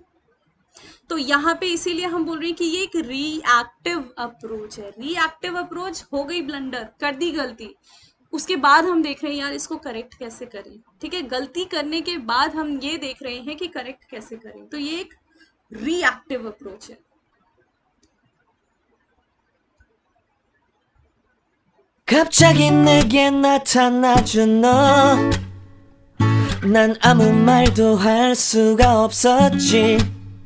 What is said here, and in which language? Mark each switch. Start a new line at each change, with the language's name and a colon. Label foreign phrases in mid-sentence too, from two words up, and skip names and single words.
Hindi: तो यहाँ पे इसीलिए हम बोल रहे हैं कि ये एक
English: reactive approach
Hindi: है।
English: reactive approach,
Hindi: हो गई ब्लंडर, कर दी गलती, उसके बाद हम देख रहे हैं यार इसको करेक्ट कैसे करें, ठीक है। गलती करने के बाद हम ये देख रहे हैं कि करेक्ट कैसे करें, तो ये एक
English: reactive approach
Hindi: है।
Korean: 갑자기 내게 나타나준 너, 난 아무 말도 할 수가 없었지.